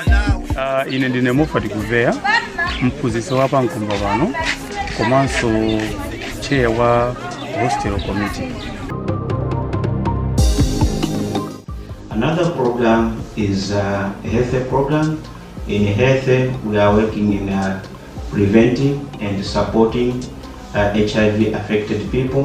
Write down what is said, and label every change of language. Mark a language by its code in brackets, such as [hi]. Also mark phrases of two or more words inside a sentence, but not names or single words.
[ny] Ine ndine Mufati Guvea, mphunzitsi wa pankumba pano komanso chair wa [en] hostel committee. Another program is a health program. In health, we are working in preventing and supporting HIV affected people.